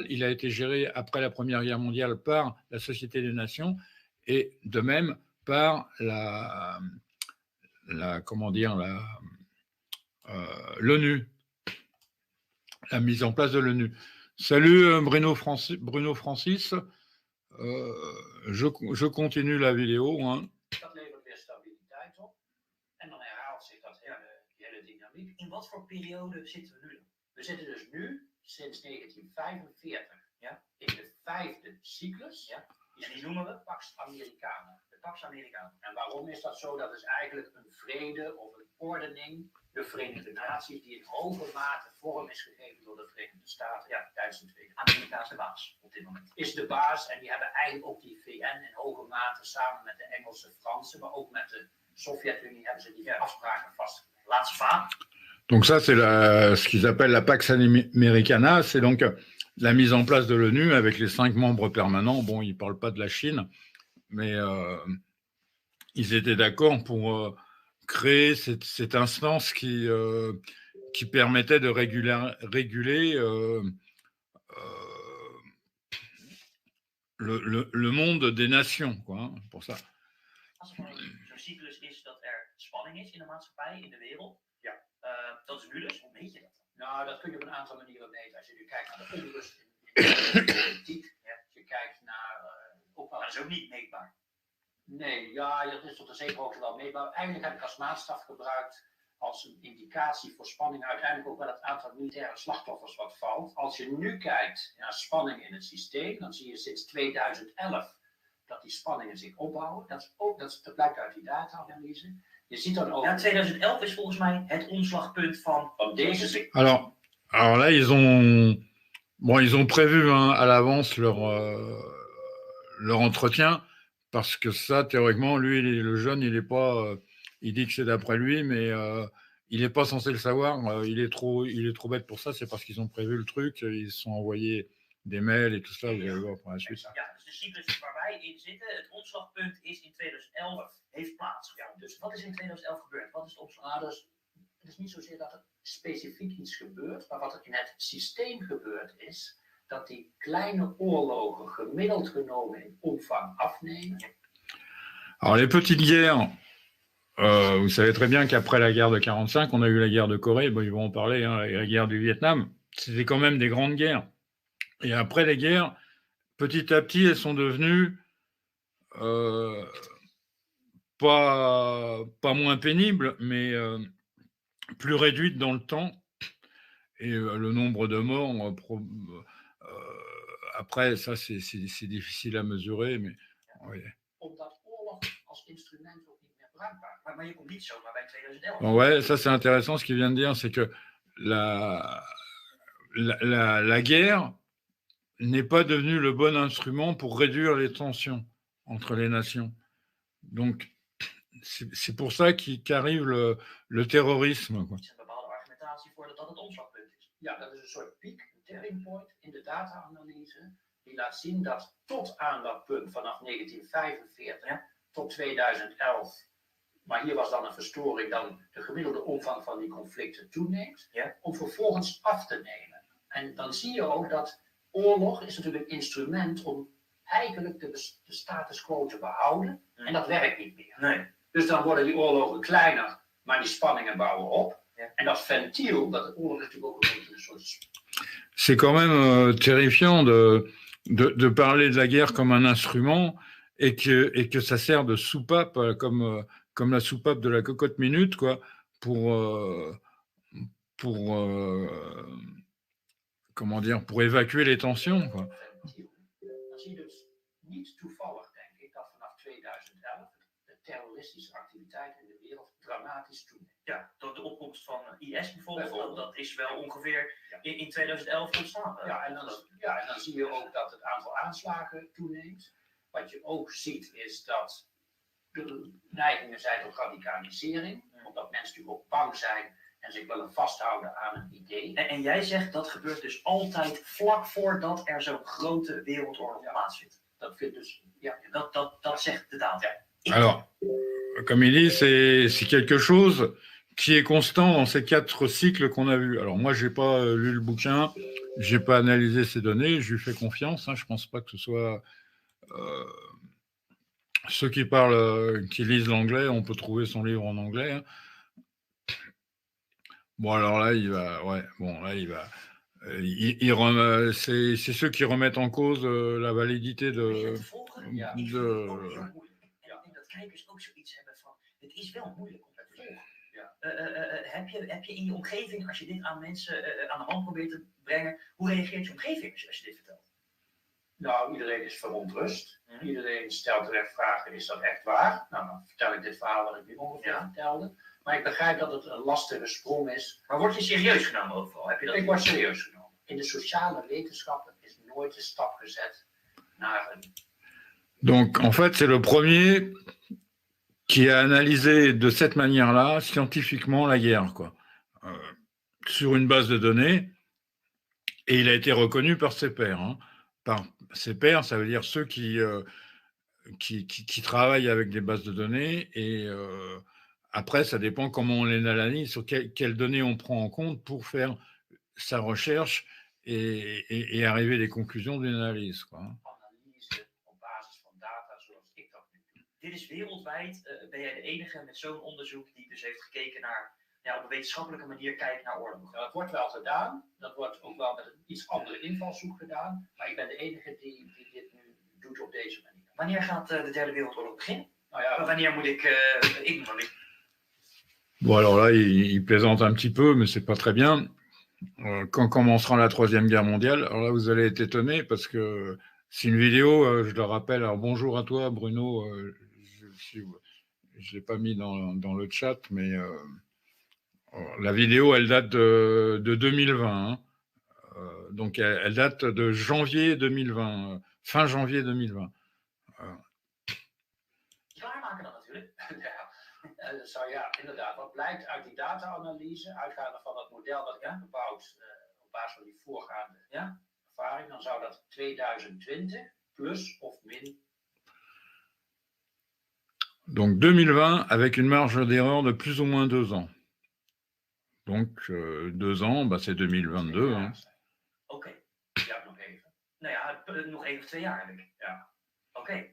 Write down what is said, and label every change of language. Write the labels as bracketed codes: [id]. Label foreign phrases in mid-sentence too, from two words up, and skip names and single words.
[fr] Il a été géré après la Première Guerre mondiale par la Société des Nations et de même par l'ONU, la mise en place de l'ONU. Salut Bruno Francis. Je continue la vidéo. Hein. [nl] Dat levert weer stabiliteit op. En dan herhaalt zich die hele dynamiek. In wat voor periode zitten we nu dan? We zitten dus nu, sinds 1945, ja, in de 5e cyclus. Ja. En die noemen we Pax Americana. De Pax Americana. En waarom is dat zo? Dat is eigenlijk een vrede of een ordening. De Verenigde Naties die in hoge mate vorm is gegeven door de Verenigde Staten tijdens de Tweede. Amerika is de baas op dit moment. Is de baas en die hebben eigenlijk ook die VN in hoge mate samen met de Engelse, Fransen, maar ook met de Sovjet-Unie hebben ze die afspraken vastgelegd. Laatste vaak. [fr] Donc ça, c'est ce qu'ils appellent la Pax Americana. C'est donc la mise en place de l'ONU avec les 5 membres permanents. Bon, ils ne parlent pas de la Chine, mais ils étaient d'accord pour créer cette instance qui permettait de réguler le monde des nations, quoi, hein, pour ça. [nl] Als er zo'n cyclus is dat er spanning is in de maatschappij, in de wereld, dat is nu dus. Hoe meet je dat dan? Nou, dat kun je op een aantal manieren meten. Als je nu kijkt naar de onrust in de politiek, als je kijkt naar... Maar dat is ook niet meetbaar. Nee, ja, dat is tot een zekere hoogte wel meetbaar. Eigenlijk heb ik als maatstaf gebruikt als een indicatie voor spanning uiteindelijk ook wel het aantal militaire slachtoffers wat valt. Als je nu kijkt naar spanning in het systeem, dan zie je sinds 2011 dat die spanningen zich opbouwen. Dat blijkt uit die data-analyse. Je ziet dan ook... Ja, 2011 is volgens mij het omslagpunt van deze... [fr] Alors là, ils ont prévu à l'avance leur entretien, parce que ça, théoriquement, lui, le jeune, il est pas... il dit que c'est d'après lui, mais il n'est pas censé le savoir. Il est trop bête pour ça. C'est parce qu'ils ont prévu le truc. Ils se sont envoyés des mails et tout ça. Vous allez voir par la suite. [nl] Ja, dus de cyclus waar wij in zitten, het omslagpunt is in 2011 heeft plaatsgevonden. Dus wat is in 2011 gebeurd? Wat is het omslag? Dus het is niet zozeer dat er specifiek iets gebeurt, maar wat er in het systeem gebeurd is, dat die kleine oorlogen gemiddeld genomen in omvang afnemen. [fr] Alors les petites guerres, vous savez très bien qu'après la guerre de 45, on a eu la guerre de Corée, bon, ils vont en parler, hein, et la guerre du Vietnam, c'était quand même des grandes guerres. Et après les guerres, petit à petit, elles sont devenues pas moins pénibles, mais plus réduites dans le temps. Et le nombre de morts, après, ça, c'est difficile à mesurer, mais... Oui. [nl] Maar je komt niet zomaar bij 2011. [fr] Bon, ouais, ça c'est intéressant ce qu'il vient de dire, c'est que la guerre n'est pas devenue le bon instrument pour réduire les tensions entre les nations. Donc, c'est pour ça qu'arrive le terrorisme. Quoi. [nl] Er is een bepaalde argumentatie voor dat het omslagpunt is. Ja, dat is een soort piek, een [en] turning point [nl] in de data-analyse, die laat zien dat tot aan dat punt vanaf 1945 tot 2011 maar hier was dan een verstoring, dan de gemiddelde omvang van die conflicten toeneemt, Ja. om vervolgens af te nemen. En dan zie je ook dat oorlog is natuurlijk een instrument om eigenlijk de [la] status quo [nl] te behouden. En dat werkt niet meer. Nee. Dus dan worden die oorlogen kleiner, maar die spanningen bouwen op. Ja. En dat ventiel, dat de oorlog is natuurlijk ook een soort... [fr] C'est quand même terrifiant de parler de la guerre comme un instrument et que ça sert de soupape comme la soupape de la cocotte minute, quoi, comment dire, pour évacuer les tensions, quoi. [nl] Dan zie je dus niet toevallig, denk ik, dat vanaf 2011 de terroristische activiteit in de wereld dramatisch toeneemt. Ja, door de opkomst van IS bijvoorbeeld, dat is wel ongeveer in 2011 ontstaan. Ja, en dan zie je ook dat het aantal aanslagen toeneemt. Wat je ook ziet is dat er neigingen zijn tot radicalisering, omdat mensen natuurlijk ook bang zijn en zich willen vasthouden aan een idee. En jij zegt dat gebeurt dus altijd vlak voordat er zo'n grote wereldoorlog plaatsvindt. Dat vindt dus, Dat zegt de data. [fr] Alors, comme il dit, c'est quelque chose qui est constant dans ces 4 cycles qu'on a vus. Alors moi, j'ai pas lu le bouquin, j'ai pas analysé ces données, je lui fais confiance. Je pense pas que ce soit ceux qui parlent, qui lisent l'anglais, on peut trouver son livre en anglais. Bon, alors là, il va, c'est ceux qui remettent en cause la validité de. [nl] Dat kijkers ook zoiets hebben van, het is wel moeilijk om te volgen. Heb je in je omgeving, als je dit aan mensen aan de hand probeert te brengen, hoe reageert je omgeving als je dit vertelt? Nou, iedereen is verontrust. Iedereen stelt terecht vragen, is dat echt waar? Nou, dan vertel ik dit verhaal wat ik nu ongeveer vertelde. Maar ik begrijp dat het een lastige sprong is. Maar word je serieus genomen overal? Ik word serieus genomen. In de sociale wetenschappen is nooit een stap gezet naar een... [fr] Donc, en fait, c'est le premier qui a analysé de cette manière-là, scientifiquement, la guerre, quoi. Sur une base de données, et il a été reconnu par ses pairs. Par ses pairs, ça veut dire ceux qui travaillent avec des bases de données, et après, ça dépend comment on les analyse, sur quelles données on prend en compte pour faire sa recherche et arriver à des conclusions d'une analyse, quoi. [nl] Dit is wereldwijd. Ben jij de enige met zo'n onderzoek die dus heeft gekeken naar, op een wetenschappelijke manier kijken naar oorlog? Dat wordt wel gedaan. Dat wordt ook wel met een iets andere invalshoek gedaan. Maar ik ben de enige die dit nu doet op deze manier. Wanneer gaat de Derde Wereldoorlog beginnen? Nou ja, wanneer moet ik... [fr] Bon, alors là, il plaisante un petit peu, mais c'est pas très bien. Quand commencera la Troisième Guerre mondiale, alors là, vous allez être étonné parce que c'est une vidéo, je le rappelle. Alors bonjour à toi, Bruno. Je ne l'ai pas mis dans le chat, mais la vidéo, elle date de 2020. Donc, elle date de janvier 2020, fin janvier 2020. [nl] Klaarmaken dan natuurlijk. Ja, inderdaad. Wat blijkt uit die data-analyse, uitgaande van dat model dat ik heb gebouwd op basis van die voorgaande ervaring, dan zou dat 2020 plus of min. [fr] Donc 2020 avec une marge d'erreur de plus ou moins 2 ans. Donc 2 ans, c'est 2022. [nl] Oké. Ja, nog even. Nou ja, nog even 2 jaar heb ik. Ja. Oké.